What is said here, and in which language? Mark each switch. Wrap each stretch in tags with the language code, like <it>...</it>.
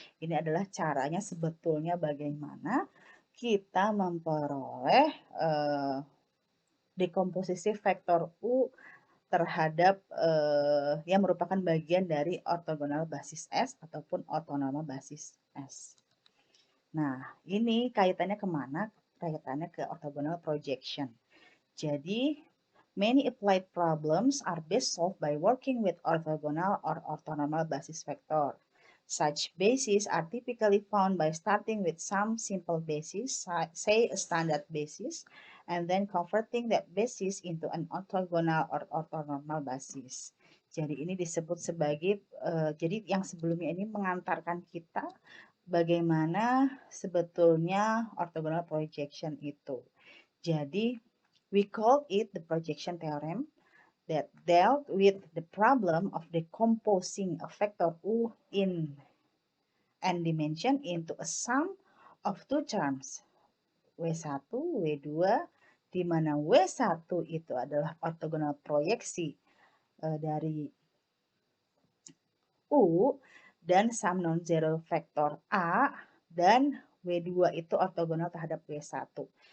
<id>Ini adalah caranya sebetulnya bagaimana kita memperoleh dekomposisi vektor U terhadap yang merupakan bagian dari ortogonal basis S ataupun ortonormal basis S. Nah, ini kaitannya kemana? Kaitannya ke orthogonal projection. Jadi,</id> <en>many applied problems are best solved by working with orthogonal or orthonormal basis vector. Such bases are typically found by starting with some simple basis, say a standard basis, and then converting that basis into an orthogonal or orthonormal basis.</en> <id>Jadi ini disebut sebagai, jadi yang sebelumnya ini mengantarkan kita bagaimana sebetulnya orthogonal projection itu. Jadi,</id> <en>we call it the projection theorem that dealt with the problem of decomposing a vector U in n dimension into a sum of two terms, W1, W2,</en> <id>di mana W1 itu adalah ortogonal proyeksi dari U dan sum non-zero vektor A, dan W2 itu ortogonal terhadap W1.</id>